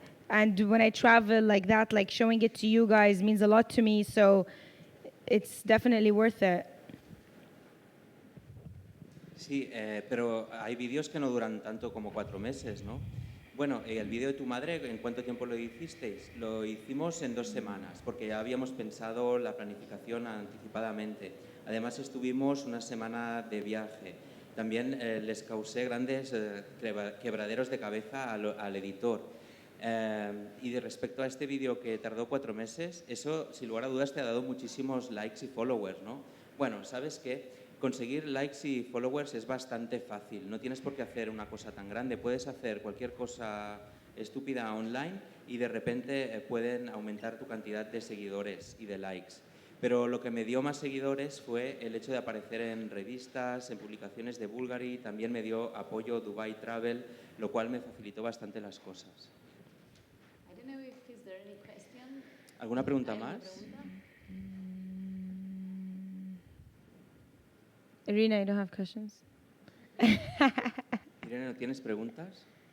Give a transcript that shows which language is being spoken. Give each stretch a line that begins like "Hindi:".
English: And when I travel like that, like showing it to you guys means a lot to me. So it's definitely worth it.
Spanish: Sí, pero hay vídeos que no duran tanto como 4 meses, ¿no? Bueno, el vídeo de tu madre, ¿en cuánto tiempo lo hicisteis? Lo hicimos en 2 semanas, porque ya habíamos pensado la planificación anticipadamente. Además, estuvimos una semana de viaje. También les causé grandes quebraderos de cabeza al editor. Y de respecto a este vídeo que tardó 4 meses, eso, sin lugar a dudas, te ha dado muchísimos likes y followers, ¿no? Bueno, ¿sabes qué? Conseguir likes y followers es bastante fácil. No tienes por qué hacer una cosa tan grande. Puedes hacer cualquier cosa estúpida online y de repente pueden aumentar tu cantidad de seguidores y de likes. Pero lo que me dio más seguidores fue el hecho de aparecer en revistas, en publicaciones de Bulgari. También me dio apoyo Dubai Travel, lo cual me facilitó bastante las cosas.
English: I don't know if is there any question.
Spanish: ¿Alguna pregunta ¿Hay alguna más? pregunta?
English: Irina, you don't have questions?
Spanish: Irene, ¿no tienes preguntas?